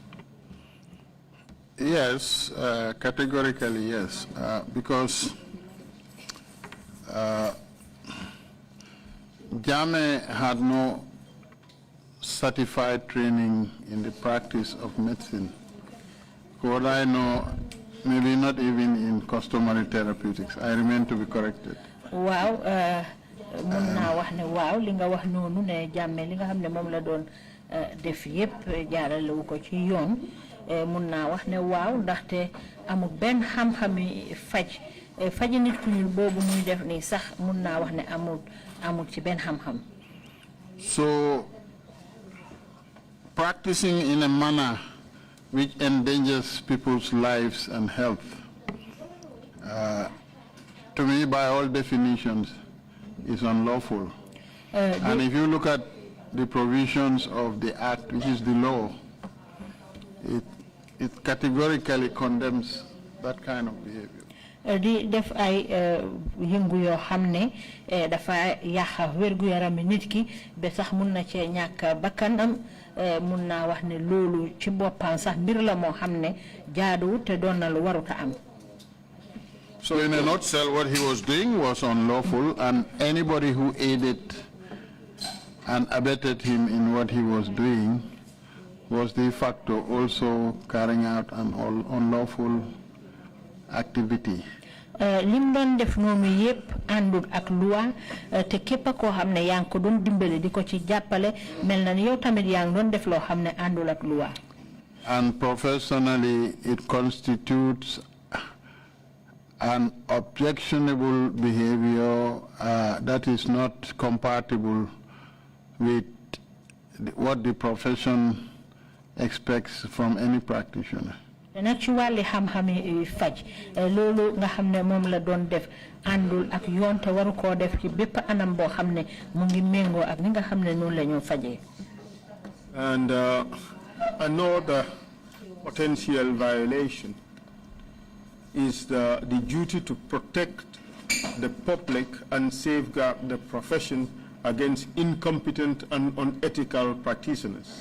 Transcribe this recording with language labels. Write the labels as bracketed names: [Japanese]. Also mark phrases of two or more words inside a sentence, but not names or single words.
[English] Yes, categorically yes, because Jame had no certified training in the practice of medicine. What I know, maybe not even in customary therapeutics. I remain to be corrected. [Wolof] Wow, mun naa wax ne waaw li nga wax noonu ne Jammeh li nga xam ne moom la doon def yépp jaarale wu ko ci yoon mun naa wax ne waaw ndaxte amul benn xam-xami faji nit ku ñuul boobu muy def nii sax mun naa wax ne amul ci benn xam-xam. [English] So practicing in a manner which endangers people's lives and health, to me, by all definitions, is unlawful. And if you look at the provisions of the Act, which is the law, it categorically condemns that kind of behavior. [Wolof] Di def ay yëngu yoo xam ne dafa yàq wérgu yarami nit ki ba sax mun na cee ñàkk bakkanam mun naa wax ne loolu ci boppam sax mbir la moo xam ne jaaduwut te doon na lu waruta am. [English] So in a nutshell, what he was doing was unlawful, and anybody who aided and abetted him in what he was doing was de facto also carrying out an unlawful activity. [Wolof] Lim doon def noonu yépp àndul ak loi te képp koo xam ne yaa ngi ko doon dimbale di ko ci jàppale mel na ni yow tamit yaa ngi doon def loo xam ne àndul ak loi. [English] And professionally, it constitutes an objectionable behavior that is not compatible with what the profession expects from any practitioner. [Wolof] Nag ci wàlli xam-xami faj loolu nga xam ne moom la doon def àndul ak yoon te waru koo def ci bépp anam boo xam ne mu ngi méngoo ak ni nga xam ne noonu la ñoo fajee. [English] And another potential violation is the duty to protect the public and safeguard the profession against incompetent and unethical practitioners.